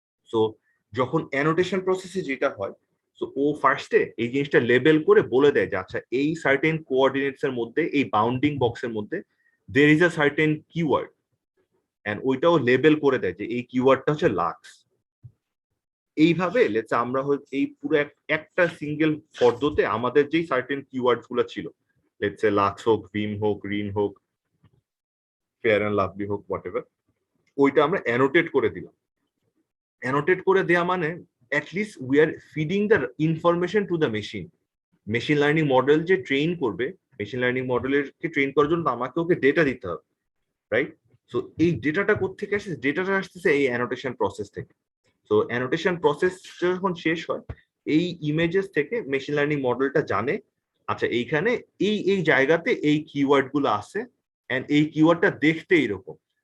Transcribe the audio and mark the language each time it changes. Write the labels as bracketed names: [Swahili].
[Bangla] So যখন annotation প্রসেসে যেটা হয়, সো ও ফার্স্টে এই জিনিসটা লেবেল করে বলে দেয় যে আচ্ছা এই সার্টেন কোঅর্ডিনেটস এর মধ্যে, এই বাউন্ডিং বক্সের মধ্যে [English] there is a certain keyword, [Bangla] and ওইটাও লেবেল করে দেয় যে এই কিওয়ার্ডটা হচ্ছে লাক্স। এইভাবে লেটস আমরা এই পুরো একটা সিঙ্গেল ফর্দতে আমাদের যেই সার্টেন কিওয়ার্ডস গুলো ছিল, লেটস সে লাক্স হোক, ভিম হোক, রিন হোক, ফেয়ার এন্ড লাভলি হোক, হোয়াটএভার, ওইটা আমরা অ্যানোটেট করে দিলাম। অ্যানোটেট করে দেয়া মানে [English] at least we are feeding the information to the machine. [Bangla] Machine learning model যে ট্রেন করবে, মেশিন লার্নিং মডেলকে ট্রেন করার জন্য আমাকে ওকে ডেটা দিতে হবে, রাইট? সো এই ডেটাটা কোত্থেকে আসছে? ডেটাটা আসতেছে এই অ্যানোটেশন প্রসেস থেকে। সো অ্যানোটেশন প্রসেস যখন শেষ হয়, এই ইমেজেস থেকে মেশিন লার্নিং মডেলটা জানে আচ্ছা এইখানে এই জায়গাতে এই কিওয়ার্ড গুলো আছে, এন্ড এই কিওয়ার্ডটা দেখতে এরকম।